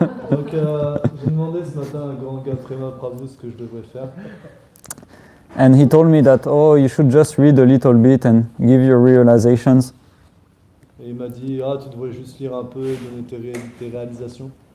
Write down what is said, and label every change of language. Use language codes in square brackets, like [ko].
[fr] Donc, j'ai demandé ce matin à Gauranga Prema Prabhu ce que je devrais faire. [en] And he told me that, oh, you should just read a little bit and give your realizations. [fr] Et il m'a dit, ah, tu devrais juste lire un peu et donner tes réalisations.